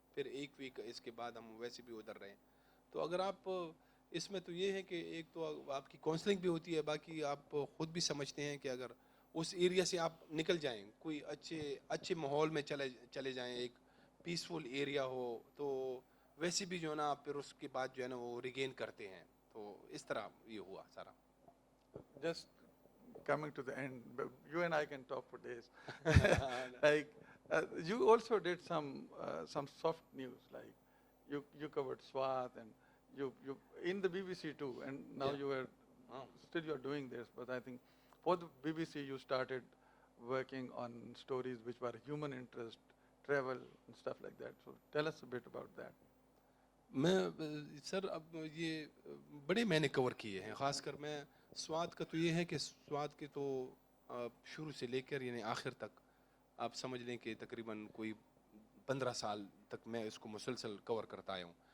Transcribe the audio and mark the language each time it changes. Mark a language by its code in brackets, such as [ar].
[ur] پھر 1 ویک اس کے بعد ہم ویسے بھی ادھر رہے. تو اگر آپ اس میں تو یہ ہے کہ ایک تو آپ کی کاؤنسلنگ بھی ہوتی ہے, باقی آپ خود بھی سمجھتے ہیں کہ اگر اس ایریا سے آپ نکل جائیں, کوئی اچھے ماحول میں چلے جائیں, ایک پیسفل ایریا ہو, تو ویسے بھی جو ہے نا آپ پھر اس کے بعد جو ہے نا وہ ریگین کرتے ہیں. تو اس طرح یہ ہوا سارا. [en] Just coming to the end, but you and I can talk for days. Like you also did some soft news, like you covered SWAT, and you in the BBC too, and now Yeah. you are still you are doing this, but I think for the BBC you started working on stories which were human interest, travel and stuff like that. So tell us a bit about that. [ur] میں سر اب یہ بڑے میں نے کور کیے ہیں, خاص کر میں سوات کا تو یہ ہے کہ سوات کے تو شروع سے لے کر یعنی آخر تک آپ سمجھ لیں کہ تقریباً کوئی 15 سال تک میں اس کو مسلسل کور کرتا آیا ہوں.